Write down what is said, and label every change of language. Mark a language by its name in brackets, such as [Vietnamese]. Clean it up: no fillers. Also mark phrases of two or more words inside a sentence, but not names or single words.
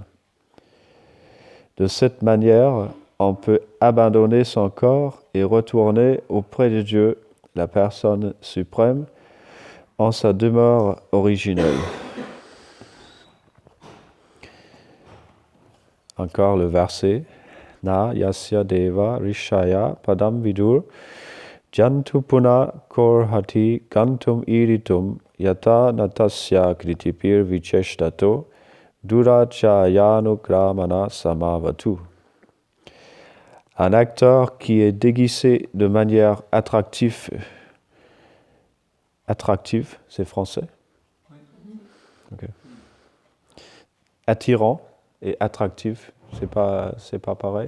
[French] De cette manière, on peut abandonner son corps et retourner auprès de Dieu, la personne suprême, en sa demeure originelle. Encore le verset. [Sanskrit] न यस्य देवा ऋषयः पदं विदुर् जन्तुः पुनः कोऽर्हति गन्तुम् ईरितुम् यतो नटस्य आकृतिभिर् विचेष्टतो दुरत्ययानु स मावतु. [French] Un acteur qui est déguisé de manière attractive, c'est français? Okay. Attirant et attractif, c'est pas pareil?